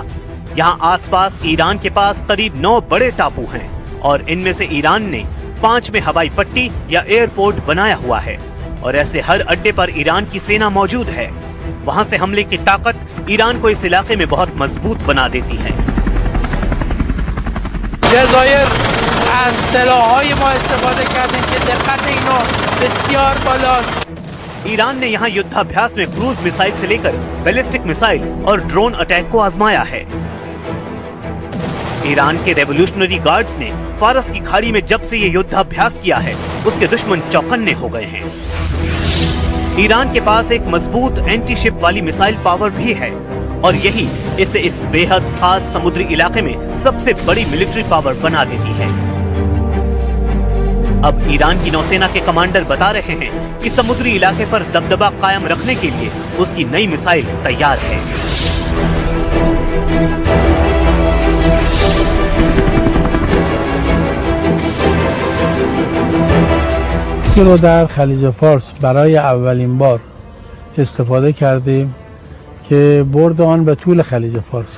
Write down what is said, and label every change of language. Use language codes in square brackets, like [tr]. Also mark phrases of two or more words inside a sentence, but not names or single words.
[hi] यहाँ आसपास ईरान के पास करीब 9 बड़े टापू हैं और इनमें से ईरान ने 5 में हवाई पट्टी या एयरपोर्ट बनाया हुआ है और ऐसे हर अड्डे पर ईरान की सेना मौजूद है। वहाँ से हमले की ताकत ईरान को इस इलाके में बहुत मजबूत बना देती है। [fa] जज़ायर از سلاح‌های ما استفاده کردن که دقت اینا بسیار بالاست। [hi] ईरान ने यहाँ युद्धाभ्यास में [en] cruise missile [hi] से लेकर [en] ballistic missile [hi] और [en] drone attack [hi] को आजमाया है। ईरान के रेवोल्यूशनरी गार्ड्स ने फारस की खाड़ी में जब से ये युद्धाभ्यास किया है उसके दुश्मन चौकन्ने हो गए हैं। ईरान के पास एक मजबूत [en] anti ship [hi] वाली [en] missile power [hi] भी है और यही इसे इस बेहद खास समुद्री इलाके में सबसे बड़ी [en] military power [hi] बना देती है। अब ईरान की नौसेना के कमांडर बता रहे हैं कि समुद्री इलाके पर दबदबा कायम रखने के लिए उसकी नई मिसाइल तैयार है। [fa] رو در خلیج فارس برای اولین بار استفاده کردیم که برد آن به طول خلیج فارس.